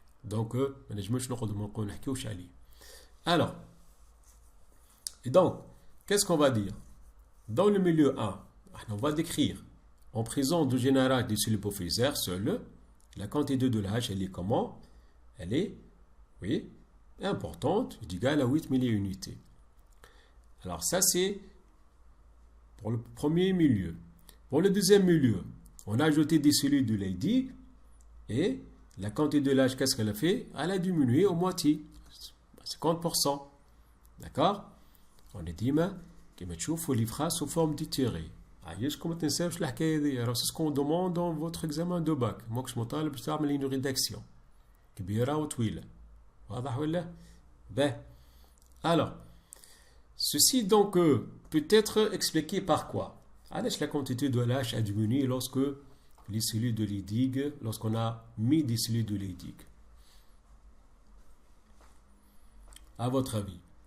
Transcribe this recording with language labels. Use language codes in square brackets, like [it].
[ar] Donc ما نجمش نقعدوا نحكيوش عليه. [fr] Alors et donc qu'est-ce qu'on va dire? Dans le milieu 1, on va décrire en présence du général des cellules hypophysaires seul, la quantité de l'H, elle est comment? Elle est, oui, importante, égale à 8 milliunités. Alors ça c'est pour le premier milieu. Pour le deuxième milieu, on a ajouté des cellules de Leydig et la quantité de l'H, qu'est-ce qu'elle a fait? Elle a diminué au moitié, 50%. D'accord? On est dit, mais [ar] كما تشوفوا [fr] les phrases sous forme de tiré. [ar] عايشكم ما تنساوش الحكايه هذه. [fr] Alors c'est ce qu'on demande dans votre examen de bac. [ar] ماكش مطالب باش تعمل [fr] une rédaction [ar] كبيره وطويله. واضح ولا؟ [fr] Ben. Alors ceci donc peut être expliqué par quoi? [ar] علاش [fr] la quantité de l'H a diminué lorsque les cellules de Leydig, lorsqu'on a mis des cellules de Leydig? À votre avis?